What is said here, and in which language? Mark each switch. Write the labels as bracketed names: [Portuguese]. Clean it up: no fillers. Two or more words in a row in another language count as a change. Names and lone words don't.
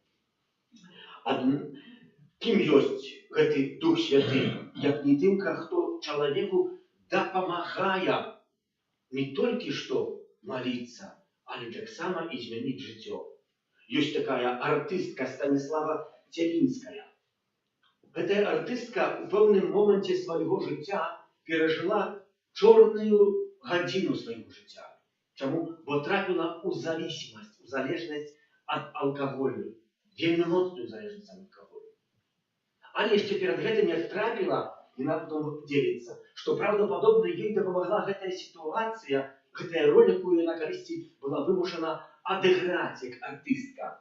[Ukrainian] Ким є цей Дух Святий, як не тим, хто чоловіку допомагає не тільки що молиться, але так само і змінити життя. Є така артистка Станіслава Телінська. [Belarusian] гэтая артыстка у пэўным моманце свайго жыцця перажыла чорную гадзіну свайго жыцця. Чаму? Бо трапіла ў зависимасць, у залежнасць ад алкаголю. Вельмі моцную залежнасць ад алкаголю. Але яшчэ перад гэтым як трапіла, яна потом дзеліцца, што праўдападобна ёй дапамагла гэтая сітуацыя, гэтая роль, якую яна калісьці была вымушана адыграць як артыстка.